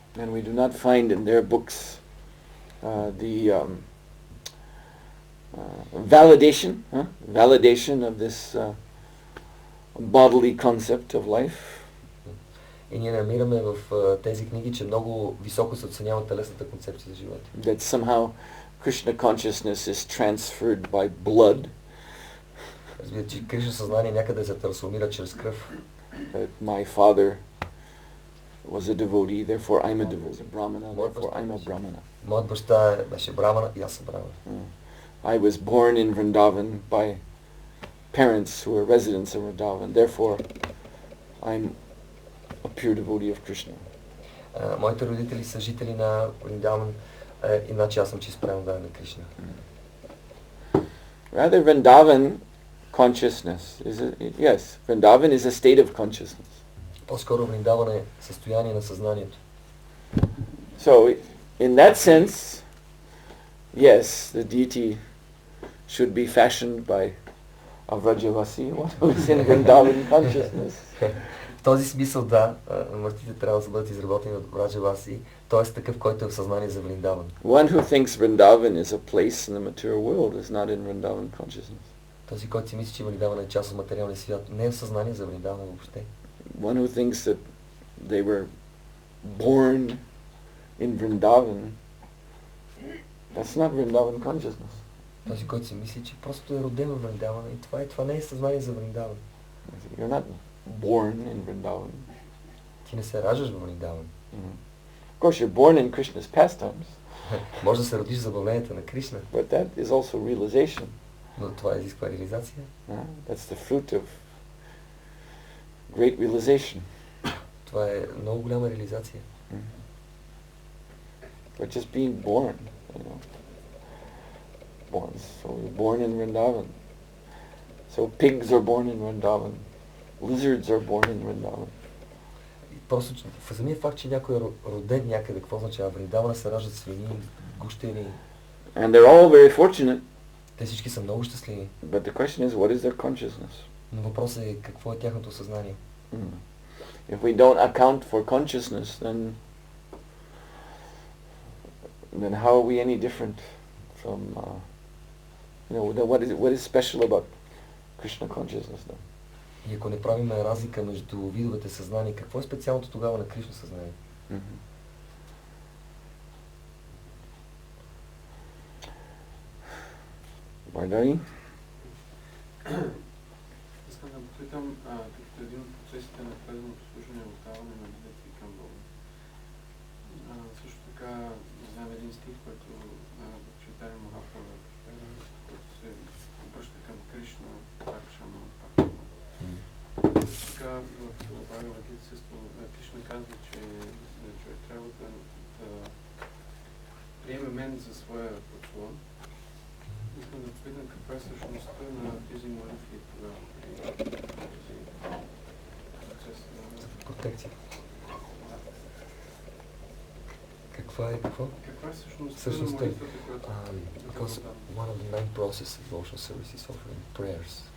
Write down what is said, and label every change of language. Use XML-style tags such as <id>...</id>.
<en>And we do not find in their books the validation of this bodily concept of life.</en> <bg>И ние намираме в тези книги, че много високо се оценява телесната концепция за живота.</bg> <en>That somehow Krishna consciousness is transferred by blood.</en> <bg>Разбира, че Кришна съзнание някъде се трансформира чрез кръв.</bg> <en>That my father was a devotee, therefore I'm a devotee. Brahmana, therefore I'm a Brahmana.</en> <bg>Моят баща беше брамана и аз съм брамана.</bg> <en>I was born in Vrindavan by parents who were residents of Vrindavan, therefore I'm a pure devotee of Krishna.</en> <bg>Моите родители са жители на Вриндаван, иначе аз съм чист предан на Кришна.</bg> <en>Rather, Vrindavan consciousness Vrindavan is a state of consciousness.</en> <bg>По-скоро Вриндаван е състояние на съзнанието.</bg> <en>So, in that sense, yes, the deity should be fashioned by a Vrajavasi, who is in Vrindavan consciousness.</en> <bg>В този смисъл, да, мъртвите трябва да бъдат изработени от Vrajabaси, т.е. такъв, който е в съзнание за Вриндаван.</bg> <en>One who thinks Vrindavan is a place in the material world is not in Vrindavan consciousness.</en> <bg>Този, който си мисли, че Вриндаван е част от материалния свят, не е в съзнание за Вриндаван въобще.</bg> <en>One who thinks that they were born in Vrindavan, that's not Vrindavan consciousness.</en> <bg>Този, който си мисли, че просто е роден в Вриндаван и това не е съзнание за Вриндаван.</bg> <en>You're not born in Vrindavan.</en> <bg>Ти не се раждаш във Вриндаван.</bg> <en>Of course, you're born in Krishna's pastimes,</en> <bg>Може да се родиш в забавленията на Кришна,</bg> <en>but that is also realization.</en> <bg>но това изисква реализация.</bg> <en>That's the fruit of great realization.</en> <bg>Това е много голяма реализация.</bg> <en>But just being born, born. So you're born in Vrindavan. So pigs are born in Vrindavan. Lizards are born in Vrindavan.</en> <bg>И просто в самия факт, че някой е роден някъде, какво означава? Вриндавана се раждат свини, гущери.</bg> <en>And they're all very fortunate.</en> <bg>Те всички са много щастливи.</bg> <en>But the question is, what is their consciousness?</en> <bg>Но въпросът е какво е тяхното съзнание.</bg> <en>If we don't account for consciousness, then how are we any different from, what is special about Krishna consciousness then?</en> <bg>И ако не правим разлика между видовете съзнание, какво е специалното тогава на Кришна съзнание? Вардани? Искам да попитам, като един от процесите на преданото служение е отдаване на молитви към Бога. Също така, знам един стих, който читае Махапрабху, който се обръща към Кришна, Парчама, Пахама. Така в Бхагавад-гита Кришна казва, че човек трябва да приеме мен за своя подслон. Искам да попитам каква е същността на тези молитви тогава при този процес на Протекция. Каква е какво? Каква е същността на молитвата, която</bg> <en>Because one of the main processes of devotional service is offering prayers.</en>